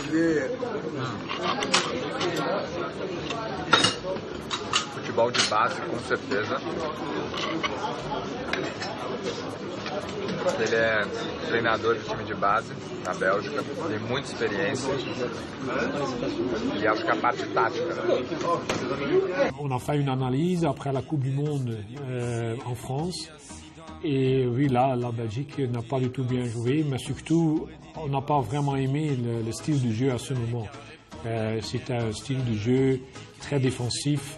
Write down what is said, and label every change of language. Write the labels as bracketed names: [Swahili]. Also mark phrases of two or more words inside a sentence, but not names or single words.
[Portuguese] Futebol de base, com certeza. Ele é treinador de time de base na Bélgica, tem muita experiência e acho que a parte tática. [French] On a fait une analyse après la Coupe du Monde en France. Et oui, là, la Belgique n'a pas du tout bien joué, mais surtout, on n'a pas vraiment aimé le style de jeu à ce moment. C'était un style de jeu très défensif.